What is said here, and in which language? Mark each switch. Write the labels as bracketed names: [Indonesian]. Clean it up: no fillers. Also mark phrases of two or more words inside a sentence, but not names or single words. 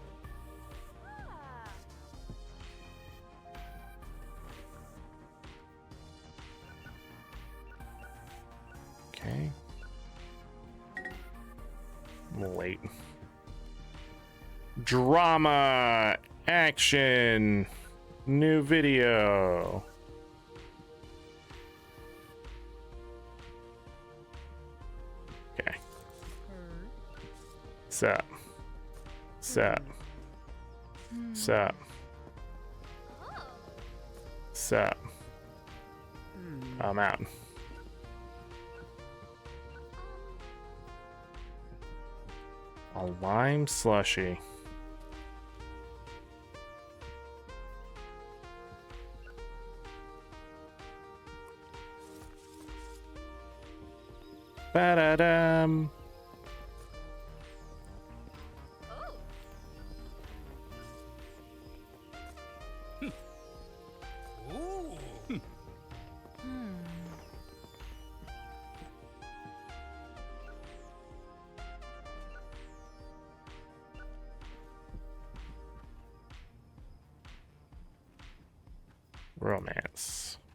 [English] Okay. I'm late. Drama, action, new video. Okay. Sup. Sup. Sup. Sup. I'm out. A lime slushy. Ba-da-dum. Ooh. Romance.